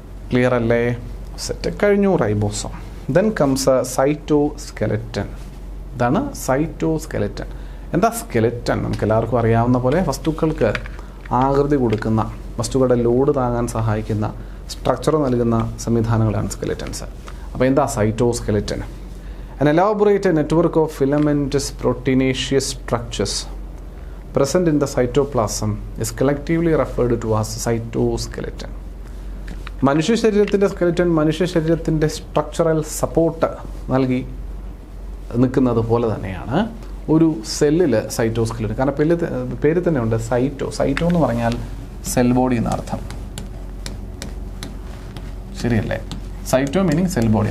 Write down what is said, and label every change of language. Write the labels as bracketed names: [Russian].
[Malayalam] Clear അല്ലേ? Set കഴിഞ്ഞു ribosome. [English] Then comes cytoskeleton. [Malayalam] ഇതാണ് സൈറ്റോസ്കെലറ്റൻ. എന്താ സ്കെലറ്റൻ? നമുക്ക് എല്ലാവർക്കും അറിയാവുന്ന പോലെ വസ്തുക്കൾക്ക് ആകൃതി കൊടുക്കുന്ന, വസ്തുക്കളുടെ ലോഡ് താങ്ങാൻ സഹായിക്കുന്ന, സ്ട്രക്ചർ നൽകുന്ന സംവിധാനങ്ങളാണ് സ്കെലറ്റൻസ്. അപ്പോൾ എന്താ cytoskeleton? [English] An elaborate network of filamentous proteinaceous structures present in the cytoplasm is collectively referred to as cytoskeleton. [Malayalam] മനുഷ്യ ശരീരത്തിൻ്റെ സ്കെലറ്റൻ മനുഷ്യ ശരീരത്തിൻ്റെ സ്ട്രക്ചറൽ സപ്പോർട്ട് നൽകി നിൽക്കുന്നത് പോലെ തന്നെയാണ് ഒരു സെല്ലിൽ സൈറ്റോസ്കെലറ്റൻ. കാരണം പേര് തന്നെ ഉണ്ട് സൈറ്റോ. സൈറ്റോ എന്ന് പറഞ്ഞാൽ സെൽ ബോഡി എന്നർത്ഥം, ശരിയല്ലേ? [English] Cyto meaning cell body.